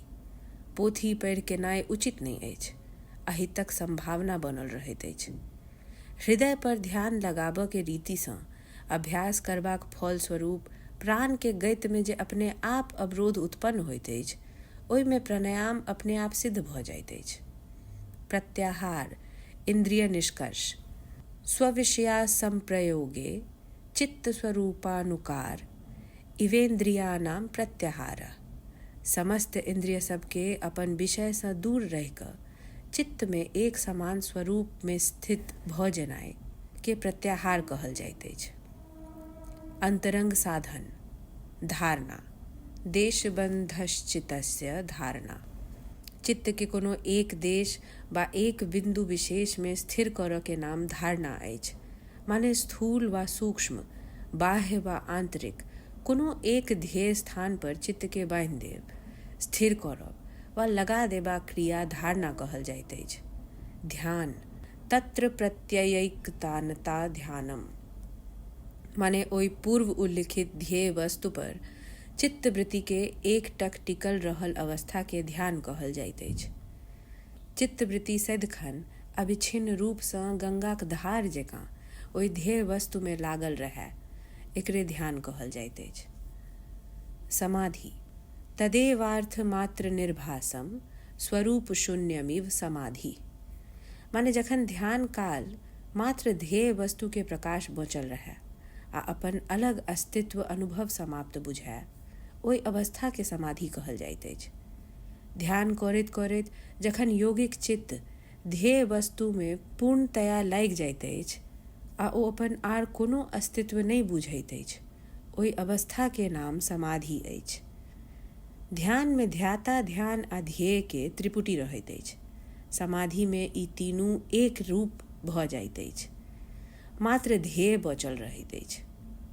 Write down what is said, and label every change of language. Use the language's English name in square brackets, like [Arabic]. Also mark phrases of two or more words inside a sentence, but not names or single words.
[Maithili] पोथी पढ़ि केनाइ उचित नहीं अछि, अहितक संभावना बनल रहैत अछि। हृदय पर ध्यान लगाबऽ के रीति सँ अभ्यास करबाक फल स्वरूप प्राण के गति में जे अपने आप अवरोध उत्पन्न होइत अछि, ओहि में प्राणायाम अपने आप सिद्ध भऽ जाइत अछि। [Sanskrit] प्रत्याहार, इंद्रिय निष्कर्ष, स्वविषया संप्रयोगे चित्त स्वरूपानुकार इवेन्द्रियानाम प्रत्याहारः। [Maithili] समस्त इंद्रिय सबके अपन विषय सँ दूर रहि कऽ चित्त में एक समान स्वरूप में स्थित भऽ जेनाइ के प्रत्याहार कहल जाइत अछि। अंतरंग साधन, धारणा, [Sanskrit] देशबन्धश्चित्तस्य धारणा, [Maithili] चित्त के कोनो एक देश वा एक बिंदु विशेष में स्थिर करऽ के नाम धारणा अछि। माने स्थूल वा सूक्ष्म, बाह्य वा आंतरिक कोनो एक ध्येय स्थान पर चित्त के बांधि देब, स्थिर करब वा लगा देबाक क्रिया धारणा कहल जाइत अछि। ध्यान, [Sanskrit] तत्र प्रत्ययैकतानता ध्यानम, [Maithili] माने ओहि पूर्व उल्लिखित ध्येय वस्तु पर चित्तवृत्ति के एकटक टिकल रहल अवस्था के ध्यान कहल जाइत अछि। चित्तवृत्ति सदिखन अविच्छिन्न रूप सँ गंगाक धार जकाँ ओहि ध्येय वस्तु में लागल रहै, एकरे ध्यान कहल जाइत अछि। [Sanskrit] समाधि, तदेवार्थ मात्र निर्भासम स्वरूप शून्यमिव समाधि, [Maithili] माने जखन ध्यान काल मात्र ध्येय वस्तु के प्रकाश बचल रहै आ अपन अलग अस्तित्व अनुभव समाप्त बुझाय, ओहि अवस्था के समाधि कहल जाइत अछि। ध्यान करैत करैत जखन यौगिक चित्त ध्येय वस्तु में पूर्णतया लागि जाइत अछि आ ओ अपन आर कोनो अस्तित्व नहीं बुझैत अछि, ओहि अवस्था के नाम समाधि अछि। ध्यान में ध्याता ध्यान आ ध्येय के त्रिपुटी रहैत अछि। समाधि में ई तीनू एक रूप भऽ जाइत अछि, मात्र ध्येय बचल रहैत अछि।